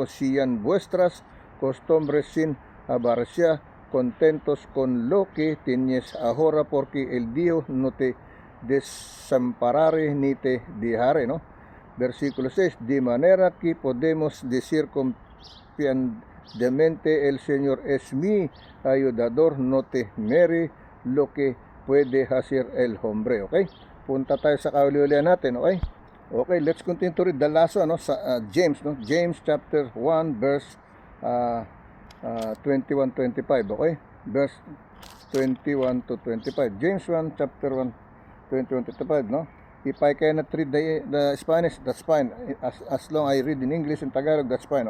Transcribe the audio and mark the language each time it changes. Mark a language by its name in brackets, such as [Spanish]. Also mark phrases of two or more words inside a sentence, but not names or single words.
[Spanish] Sean vuestras costumbres sin avaricia, contentos con lo que tienes ahora, porque el Dios no te desamparare ni te dejaré, ¿no? Versículo 6. De manera que podemos decir confiadamente, el Señor es mi ayudador, no temeré lo que puede hacer el hombre. [Filipino] Okay, punta tayo sa kauli-ulian natin. [English] Okay, let's continue to read the last one, no? Sa James, no? James chapter 1 verse 21-25. Okay, verse 21 to 25. James 1 chapter 1 21-25, no? If I cannot read the Spanish, that's fine. As long I read in English and Tagalog, that's fine.